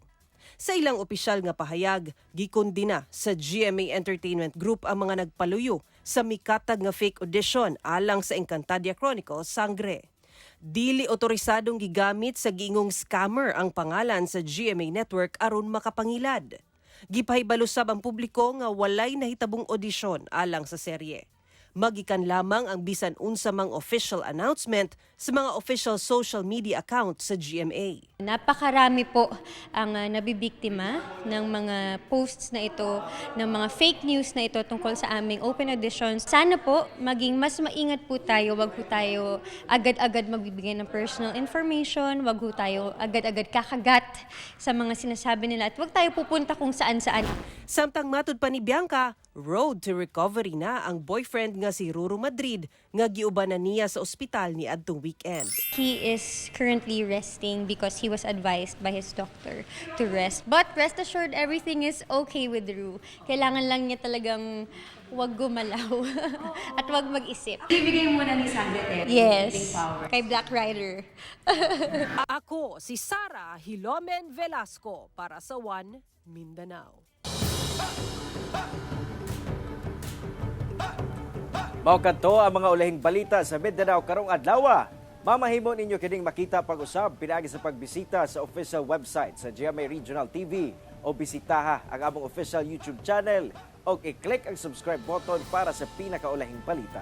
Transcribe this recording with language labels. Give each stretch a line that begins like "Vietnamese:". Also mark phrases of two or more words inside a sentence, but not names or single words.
Cebuano: Sa ilang opisyal nga pahayag, gikondina sa GMA Entertainment Group ang mga nagpaluyo sa mikatag nga
English: fake audition
Cebuano: alang sa Encantadia Chronicles Sangre. Dili otorisadong gigamit sa giingong scammer ang pangalan sa GMA Network aron makapangilad. Gipahibalo sab ang publiko nga walay nahitabong audition alang sa serye. Magikan lamang ang bisan unsa mang
English: official announcement
Cebuano: sa mga
English: official social media account
Cebuano: sa GMA.
Filipino: Napakarami po ang nabibiktima ng mga posts na ito, ng mga
English: fake news
Filipino: na ito tungkol sa aming open auditions. Sana po maging mas maingat po tayo, wag po tayo agad-agad magbibigay ng
English: personal information,
Filipino: wag po tayo agad-agad kakagat sa mga sinasabi nila at wag tayo pupunta kung saan-saan. Samtang matud pa ni Bianca,
English: road to recovery
Filipino: na ang boyfriend nga si Ruru Madrid nga giubanan niya sa ospital ni adtong weekend.
English: He is currently resting because he was advised by his doctor to rest. But rest assured, everything is okay with Ru.
Filipino: Kailangan lang niya talagang wag gumalaw at wag mag-isip. Ibigay muna ni Sandra Yes, kay Black Rider.
Cebuano: Ako si Sara Hilomen Velasco para sa One Mindanao. Mao kadto ang mga ulahing balita sa Mindanao karong adlaw. Mamahimo ninyo kining makita pag-usab pinaagi sa pagbisita sa
English: official website
Cebuano: sa GMA Regional TV o bisitaha ang among
English: official YouTube channel
Cebuano: o i-click ang
English: subscribe button
Cebuano: para sa pinakaulahing balita.